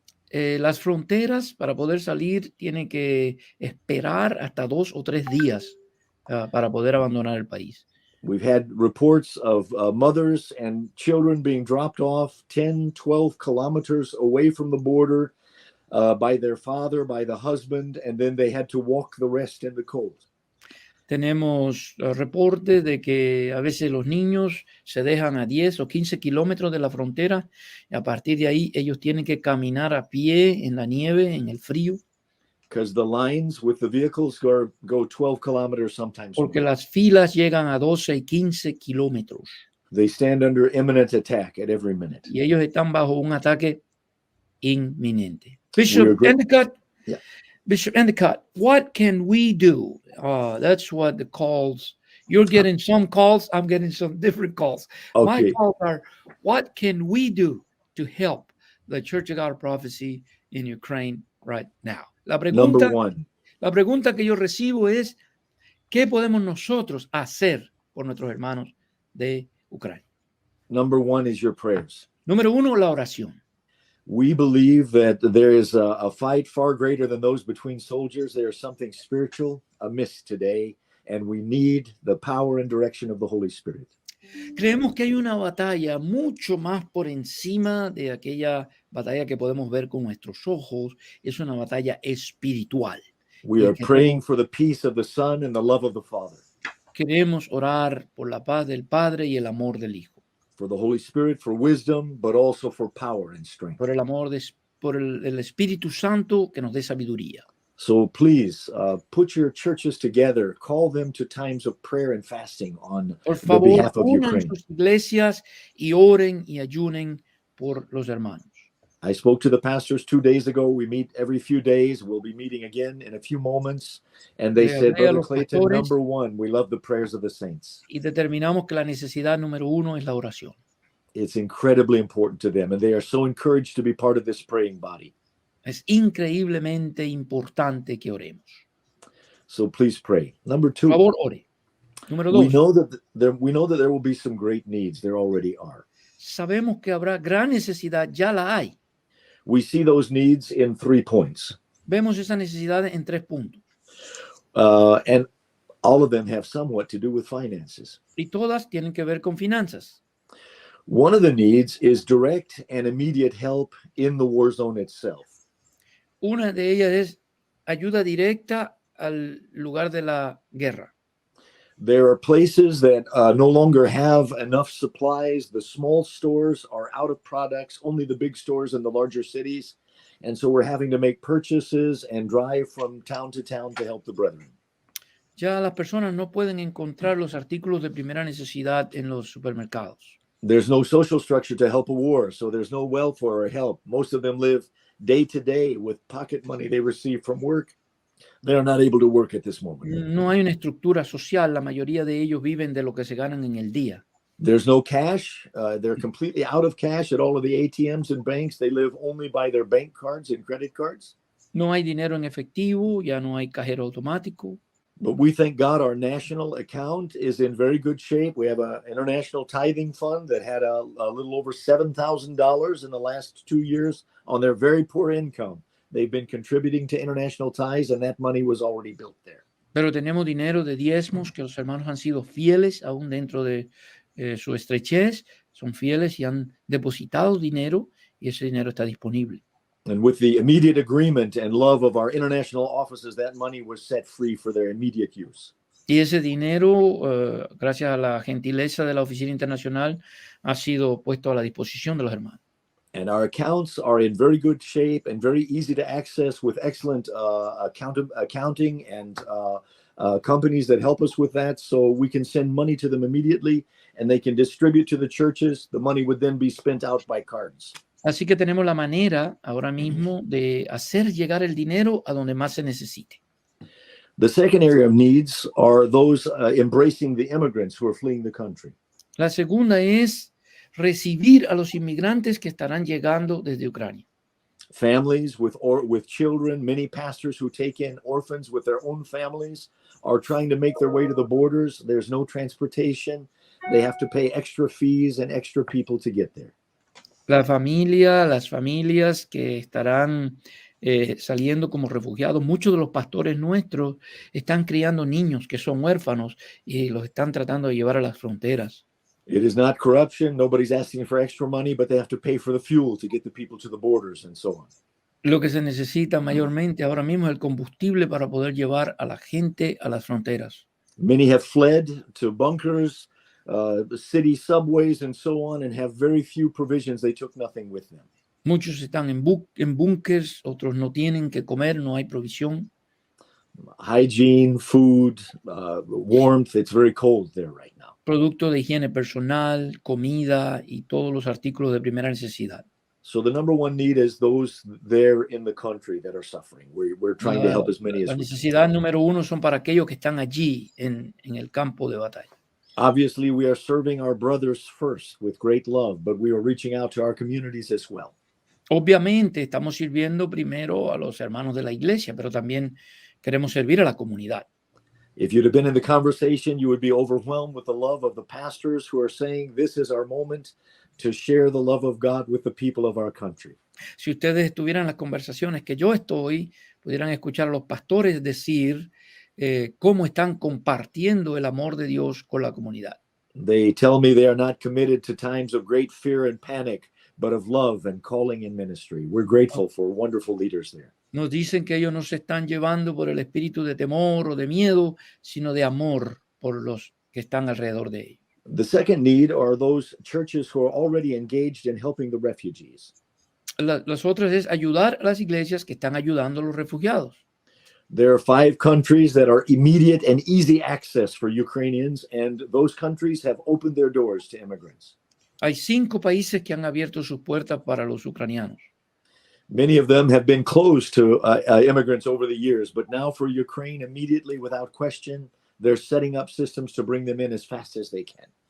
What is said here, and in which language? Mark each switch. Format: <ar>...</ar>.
<es>Las fronteras para poder salir tienen que esperar hasta 2 o 3 días para poder abandonar el país.</es> <en>We've had reports of mothers and children being dropped off 10, 12 kilometers away from the border by their father, by the husband, and then they had to walk the rest in the cold.</en> <es>Tenemos reportes de que a veces los niños se dejan a 10 o 15 kilómetros de la frontera y a partir de ahí ellos tienen que caminar a pie en la nieve, en el frío.</es> <en>Because the lines with the vehicles go 12 kilometers sometimes.</en> <es>Porque las filas llegan a 12 y 15 kilómetros.</es> <en>They stand under imminent attack at every minute.</en> <es>Y ellos están bajo un ataque inminente.</es> <en>Bishop Endecott, yeah. Bishop Endecott, what can we do? That's what the calls. You're getting some calls. I'm getting some different calls. Okay. My calls are, what can we do to help the Church of God of Prophecy in Ukraine right now? Number one.</en> <es>La pregunta que yo recibo es, ¿qué podemos nosotros hacer por nuestros hermanos de Ucrania?</es> <en>Number one is your prayers.</en> <es>Número uno, la oración.</es> <en>We believe that there is a fight far greater than those between soldiers. There is something spiritual amiss today, and we need the power and direction of the Holy Spirit.</en> <es>Creemos que hay una batalla mucho más por encima de aquella batalla que podemos ver con nuestros ojos. Es una batalla espiritual.</es> <en>We are praying for the peace of the Son and the love of the Father.</en> <es>Queremos orar por la paz del Padre y el amor del Hijo.</es> <en>For the Holy Spirit, for wisdom, but also for power and strength.</en> <es>Por el amor por el Espíritu Santo que nos dé sabiduría.</es> <en>So please put your churches together, call them to times of prayer and fasting on the behalf of Ukraine.</en> <es>Sus iglesias y oren y ayunen por los hermanos.</es> <en>I spoke to the pastors 2 days ago. We meet every few days. We'll be meeting again in a few moments. And they said, Brother Clayton, number one, we love the prayers of the saints.</en> <es>Y determinamos que la necesidad número uno es la oración.</es> <en>It's incredibly important to them, and they are so encouraged to be part of this praying body.</en> <es>Es increíblemente importante que oremos.</es> <en>So please pray. Number two.</en> <es>Por favor, ore. Número dos.</es> <en>We know that there will be some great needs. There already are.</en> <es>Sabemos que habrá gran necesidad, ya la hay.</es> <en>We see those needs in 3 points.</en> <es>Vemos esas necesidades en 3 puntos.</es> <en>And all of them have somewhat to do with finances.</en> <es>Y todas tienen que ver con finanzas.</es> <en>One of the needs is direct and immediate help in the war zone itself.</en> <es>Una de ellas es ayuda directa al lugar de la guerra.</es> <en>There are places that no longer have enough supplies. The small stores are out of products, only the big stores in the larger cities. And so we're having to make purchases and drive from town to town to help the brethren.</en> <es>Ya las personas no pueden encontrar los artículos de primera necesidad en los supermercados.</es> <en>There's no social structure to help a war, so there's no welfare or help. Most of them live day to day with pocket money they receive from work. They are not able to work at this moment.</en> <es>No hay una estructura social. La mayoría de ellos viven de lo que se ganan en el día.</es> <en>There's no cash. They're completely out of cash at all of the ATMs and banks. They live only by their bank cards and credit cards.</en> <es>No hay dinero en efectivo. Ya no hay cajero automático.</es> <en>But we thank God our national account is in very good shape. We have an international tithing fund that had a little over $7,000 in the last 2 years on their very poor income. They've been contributing to international ties, and that money was already built there.</en> <es>Pero tenemos dinero de diezmos que los hermanos han sido fieles aún dentro de su estrechez. Son fieles y han depositado dinero y ese dinero está disponible.</es> <en>And with the immediate agreement and love of our international offices, that money was set free for their immediate use.</en> <es>Y ese dinero, gracias a la gentileza de la Oficina Internacional, ha sido puesto a la disposición de los hermanos.</es> <en>And our accounts are in very good shape and very easy to access with excellent accounting and companies that help us with that. So we can send money to them immediately and they can distribute to the churches. The money would then be spent out by cards.</en> <es>Así que tenemos la manera ahora mismo de hacer llegar el dinero a donde más se necesite.</es> <en>The second area of needs are those embracing the immigrants who are fleeing the country.</en> <es>La segunda es recibir a los inmigrantes que estarán llegando desde Ucrania.</es> <en>Families with children, many pastors who take in orphans with their own families are trying to make their way to the borders. There's no transportation. They have to pay extra fees and extra people to get there.</en> <es>Las familias que estarán saliendo como refugiados, muchos de los pastores nuestros están criando niños que son huérfanos y los están tratando de llevar a las fronteras.</es> <en>It is not corruption. Nobody's asking for extra money, but they have to pay for the fuel to get the people to the borders and so on.</en> <es>Lo que se necesita mayormente ahora mismo es el combustible para poder llevar a la gente a las fronteras.</es> <en>Many have fled to bunkers, city subways, and so on, and have very few provisions. They took nothing with them.</en> <es>Muchos están en búnkers, otros no tienen que comer, no hay provisión.</es> <en>Hygiene, food, warmth. It's very cold there right now.</en> <es>Producto de higiene personal, comida y todos los artículos de primera necesidad.</es> <en>So the number one need is those there in the country that are suffering. We're trying to help as many as we can.</en> <es>La necesidad número uno son para aquellos que están allí en el campo de batalla.</es> <en>Obviously, we are serving our brothers first with great love, but we are reaching out to our communities as well.</en> <es>Obviamente estamos sirviendo primero a los hermanos de la iglesia, pero también queremos servir a la comunidad.</es> <en>If you'd have been in the conversation, you would be overwhelmed with the love of the pastors who are saying, this is our moment to share the love of God with the people of our country.</en> <es>Si ustedes estuvieran en las conversaciones que yo estoy, pudieran escuchar a los pastores decir cómo están compartiendo el amor de Dios con la comunidad.</es> <en>They tell me they are not committed to times of great fear and panic, but of love and calling in ministry. We're grateful for wonderful leaders there.</en> <es>Nos dicen que ellos no se están llevando por el espíritu de temor o de miedo, sino de amor por los que están alrededor de ellos.</es> <en>The second need are those churches who are already engaged in helping the refugees.</en> <es>Las otras es ayudar a las iglesias que están ayudando a los refugiados.</es> <en>There are 5 countries that are immediate and easy access for Ukrainians, and those countries have opened their doors to immigrants.</en> <es>Hay 5 países que han abierto sus puertas para los ucranianos.</es> <en>Many of them have been closed to immigrants over the years, but now for Ukraine, immediately, without question, they're setting up systems to bring them in as fast as they can.</en>